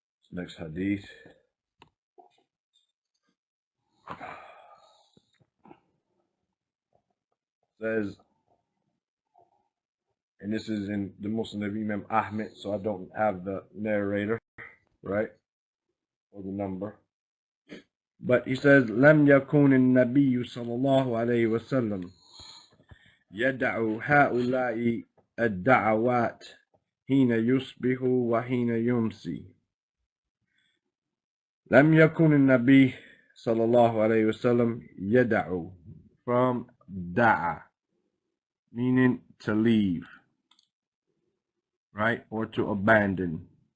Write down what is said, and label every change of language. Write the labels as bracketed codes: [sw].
[en] Next hadith says, and this is in the Muslim of Imam Ahmed, so I don't have the narrator, right, or the number. But he says, [ar] لم يكن النبي صلى الله عليه وسلم يدع هؤلاء الدعوات حين يصبح وحين يمسي. لم يكن النبي صلى الله عليه وسلم يدع, [en] from da'a, meaning to leave, right, or to abandon.